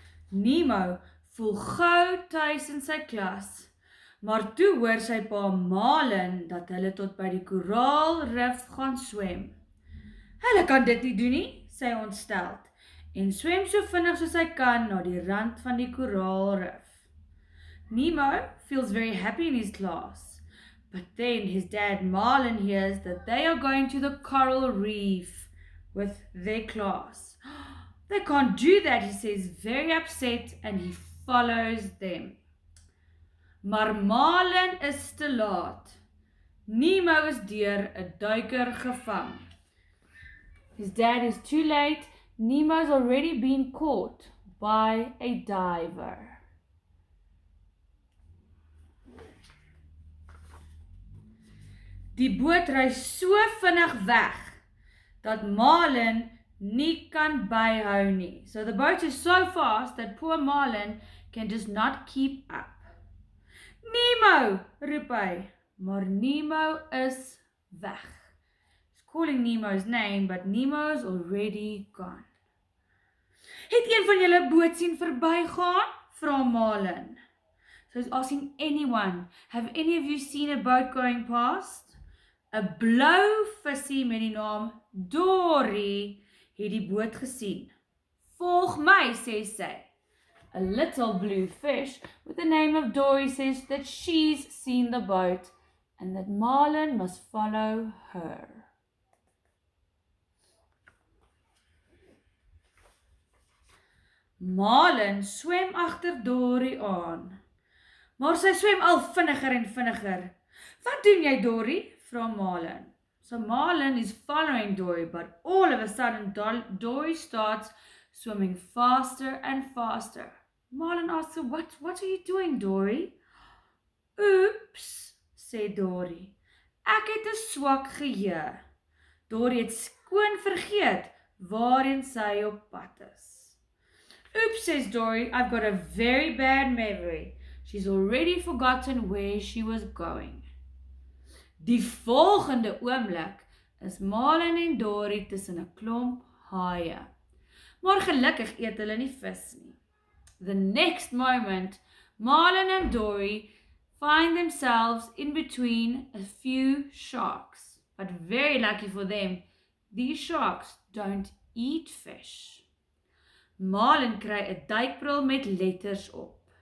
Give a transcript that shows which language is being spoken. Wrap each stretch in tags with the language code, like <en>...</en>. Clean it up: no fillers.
<af>Nemo voel gou tuis in sy klas, maar toe hoor sy pa Malen dat hulle tot by die koraalrif gaan swem. Hulle kan dit nie doen nie, sê hy ontsteld, en swem so vinnig soos hy kan na die rand van die koraalrif.</af> <en>Nemo feels very happy in his class, but then his dad Marlin hears that they are going to the coral reef with their class. They can't do that, he says, very upset, and he follows them.</en> <af>Maar Marlin is te laat. Nemo is deur 'n duiker gevang.</af> <en>His dad is too late. Nemo's already been caught by a diver.</en> <af>Die boot ry so vinnig weg dat Marlin nie kan byhou nie.</af> <en>So the boat is so fast that poor Marlin can just not keep up.</en> <af>Nemo, roep hy, maar Nemo is weg.</af> <en>He's calling Nemo's name, but Nemo's already gone.</en> <af>Het een van julle boot sien verbygaan? Vra Marlin.</af> <en>So he's asking anyone, have any of you seen a boat going past?</en> <af>'n blou visie met die naam Dory het die boot gesien. Volg my, sê sy.</af> <en>A little blue fish with the name of Dory says that she's seen the boat and that Marlin must follow her.</en> <af>Marlin swem agter Dory aan, maar sy swem al vinniger en vinniger. Wat doen jy, Dory? Vra Marlin.</af> <en>So Marlin is following Dory, but all of a sudden Dory starts swimming faster and faster. Marlin asks her, what are you doing, Dory?</en> <af>Oeps, sê Dory. Ek het 'n swak geheue. Dory het skoon vergeet waarheen sy op pad is.</af> <en>Oops, says Dory, I've got a very bad memory. She's already forgotten where she was going.</en> <af>Die volgende oomblik is Marlin en Dory tussen 'n klomp haie. Maar gelukkig eet hulle nie vis nie.</af> <en>The next moment, Marlin and Dory find themselves in between a few sharks. But very lucky for them, these sharks don't eat fish.</en> <af>Marlin kry 'n duikbril met letters op.</af>